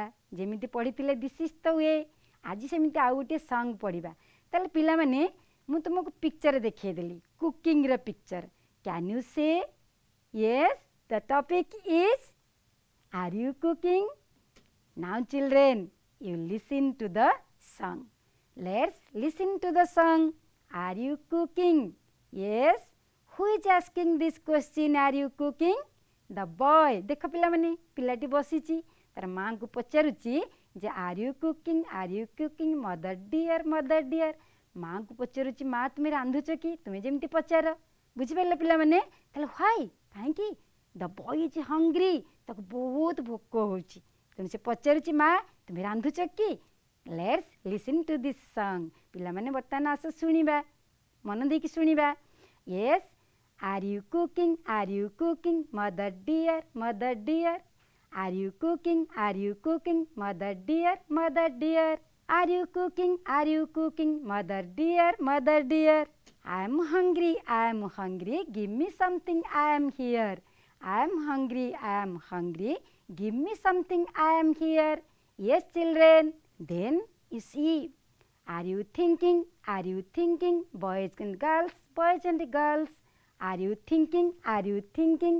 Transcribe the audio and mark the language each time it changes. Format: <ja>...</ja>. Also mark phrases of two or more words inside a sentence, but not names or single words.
<or>ଯେମିତି ପଢ଼ିଥିଲେ</or> <en>this is the way,</en> <or>ଆଜି ସେମିତି ଆଉ ଗୋଟିଏ ସଙ୍ଗ ପଢ଼ିବା. ତାହେଲେ ପିଲାମାନେ ମୁଁ ତୁମକୁ ପିକ୍ଚର ଦେଖାଇଦେଲି, କୁକିଂର ପିକ୍ଚର.</or> <en>can you say? yes, the topic is are you cooking? now children, you listen to the song. Let's listen to the song. Are you cooking? Yes. Who is asking this question? Are you cooking? The boy.</en> <or>ଦେଖ ପିଲାମାନେ, ପିଲାଟି ବସିଛି, ତାର ମାଆଙ୍କୁ ପଚାରୁଛି ଯେ</or> <en>are you cooking? Are you cooking? Mother dear, mother dear.</en> <or>ମାଆଙ୍କୁ ପଚାରୁଛି, ମା ତୁମେ ରାନ୍ଧୁଛ କି? ତୁମେ ଯେମିତି ପଚାର. ବୁଝିପାରିଲ ପିଲାମାନେ? ତାହେଲେ why? କାହିଁକି?</or> <en>The boy is hungry.</en> <or>ତାକୁ ବହୁତ ଭୋକ ହେଉଛି. ତେଣୁ ସେ ପଚାରୁଛି, ମା ତୁମେ ରାନ୍ଧୁଛ କି?</or> <en>let's listen to this song.</en> <or>ପିଲାମାନେ ବର୍ତ୍ତମାନ ଆସ ଶୁଣିବା, ମନ ଦେଇକି ଶୁଣିବା.</or> <en>yes, are you cooking? are you cooking? mother dear, mother dear. are you cooking? are you cooking? mother dear, mother dear. are you cooking? are you cooking? mother dear, mother dear. I am hungry, I am hungry, give me something, I am here. I am hungry, I am hungry, give me something, I am here. Yes children, then you see, are you thinking? Are you thinking? Boys and girls, boys and girls. Are you thinking? Are you thinking?</en>